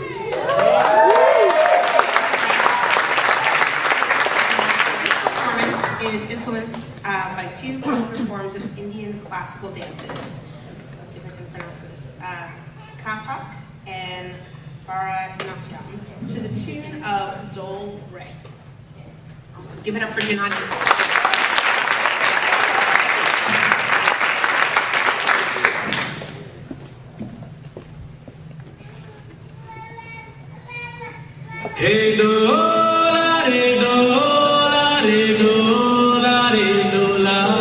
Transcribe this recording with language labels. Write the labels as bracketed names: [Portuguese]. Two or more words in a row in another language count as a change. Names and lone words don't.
[English] This performance is influenced by two popular forms of Indian classical dances. Let's see if I can pronounce this. Kathak and Bharatanatyam, to the tune of Dol Re. Awesome. Give it up for Janani. [Hindi] हे डोला रे डोला रे डोला रे डोला.